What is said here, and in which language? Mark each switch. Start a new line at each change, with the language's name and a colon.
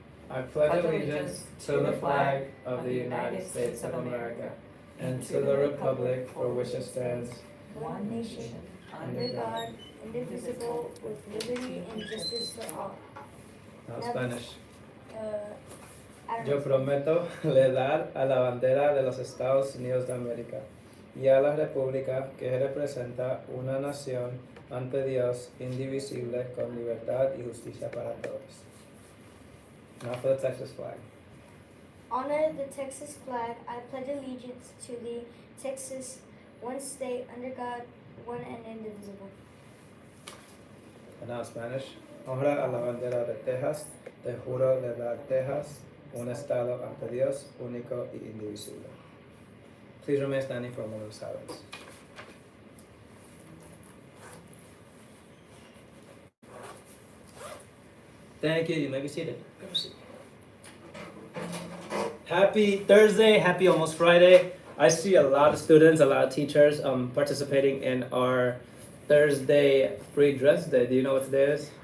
English: I pledge allegiance to the flag of the United States of America and to the republic for which it stands, one nation, under God, indivisible, with liberty and justice for all. Now Spanish. I don't
Spanish: Yo
English: know.
Spanish: prometo lealtad a la bandera de los Estados Unidos de América y a la república que representa una nación ante Dios indivisible con libertad y justicia para todos.
English: Now for the Texas flag. Honor the Texas flag. I pledge allegiance to the Texas, one state, under God, one and indivisible. And now Spanish.
Spanish: Honra a la bandera de Texas. Te juro de dar Texas un estado ante Dios único y indivisible.
English: Please remain standing for a moment of silence. Thank you. You may be seated. Happy Thursday. Happy almost Friday. I see a lot of students, a lot of teachers participating in our Thursday free dress day. Do you know what today is?